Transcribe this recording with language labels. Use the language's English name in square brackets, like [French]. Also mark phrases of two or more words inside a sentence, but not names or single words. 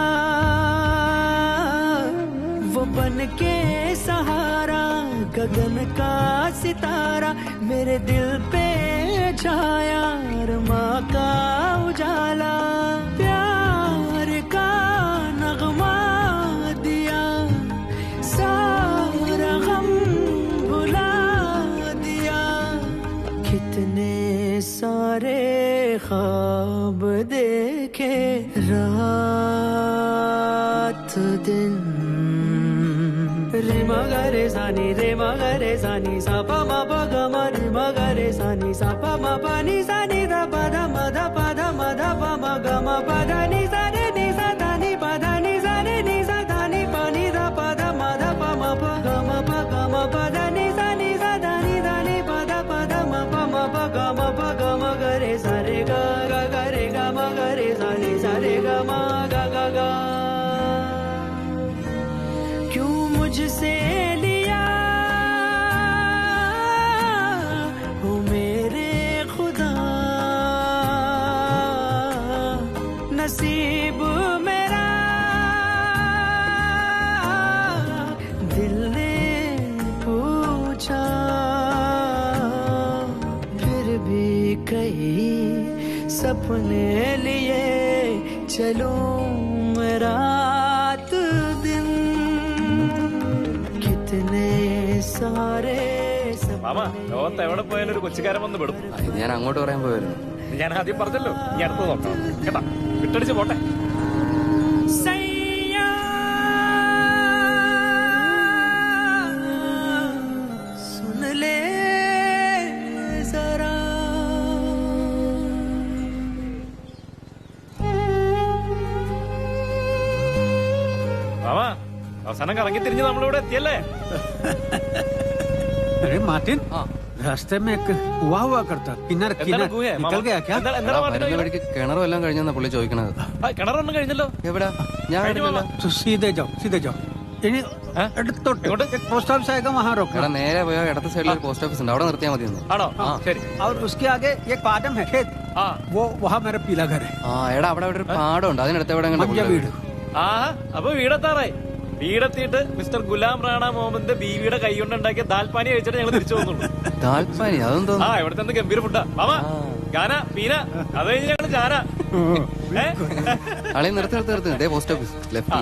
[Hindi] वो बन के सहारा गगन का सितारा, मेरे दिल पे छाया अरमा का उजाला। प्यार का नगमा दिया, सारा गम भुला दिया। कितने सारे ख्वाब देखे रात दिन। रे मगरे सानी रे मगरे सानी सा पा मा पा ग म रे मगरे सानी सा पा मा पा नि सा नि ध प ध म ध प ध म ध प म ग म प ध नि सा रे नि सा ध नि प ध नि सा रे नि सा ध नि प नि ध प ध म ध प म प ग म प ग म प ध नि सा ध नि प ध प ध म प म प ग म प ग म ग रे सा रे ग ग ग रे ग म ग रे सा नि सा रे ग म ग ग ग। क्यों मुझसे लिया हो मेरे खुदा, नसीब मेरा दिल ने पूछा। फिर भी कई सपने लिए चलूं मैं रात दिन। कितने सारे [Malayalam] മാമ ലോകത്ത് എവിടെ പോയാലും ഒരു കൊച്ചുകാരൻ വന്ന് പെടും. ഞാൻ അങ്ങോട്ട് പറയാൻ പോയായിരുന്നു. ഞാൻ ആദ്യം പറഞ്ഞല്ലോ ഈ അടുത്ത് നോക്കാം കേട്ടാ, വിട്ടടിച്ച് പോട്ടെ. [Hindi] सुन ले जरा [Malayalam] മാമ അവസാനം കറങ്ങി തിരിഞ്ഞ് നമ്മളിവിടെ എത്തിയല്ലേ. [Hindi] अरे मार्टिन, रास्ते में एक कुआ हुआ करता, किन्नर किन्नर निकल गया क्या? [Malayalam] വരുന്ന വഴിക്ക് കിണറും എല്ലാം കഴിഞ്ഞാ പുള്ളി ചോദിക്കണത്. കിണറൊന്നും കഴിഞ്ഞല്ലോ. എവിടാ? ഞാൻ കണ്ടില്ലല്ലോ. [Hindi] तो सीधे जाओ इन्हीं एक [English] post office [Hindi] आएगा वहाँ रोक। [Malayalam] എടാ നേരെ പോയാ ഇടത്തെ സൈഡിൽ ഒരു [English] post office [Malayalam] ഉണ്ട്, അവിടെ നിർത്തിയാൽ മതി. ആണോ? ശരി. [Hindi] और उसके आगे एक पादम है खेत, वो वहाँ मेरा पीला घर है. [Malayalam] ആ എടാ അവിടെ ഒരു പാടം ഉണ്ട്, അതിനടുത്ത് എവിടെ വീട്. ആ അപ്പൊ വീടെത്താറായി. വീടെത്തിയിട്ട് മിസ്റ്റർ ഗുലാം റാണ മുഹമ്മദിന്റെ ബീവിയുടെ കൈ കൊണ്ടുണ്ടാക്കിയ ദാൽപാനി കഴിച്ചിട്ട് ഞങ്ങൾ തിരിച്ചു പോകുന്നുള്ളൂ. ദാൽപാനി അതെന്തോ? ആ ഇവിടുത്തെ ഗംഭീര ഫുഡാ മാമ. [Hindi] खाना पीना [Malayalam] അത് കഴിഞ്ഞ് ഞങ്ങൾ ചാന. ആളെ നിർത്തി [English] പോസ്റ്റ് ഓഫീസ് ലെഫ്റ്റില്.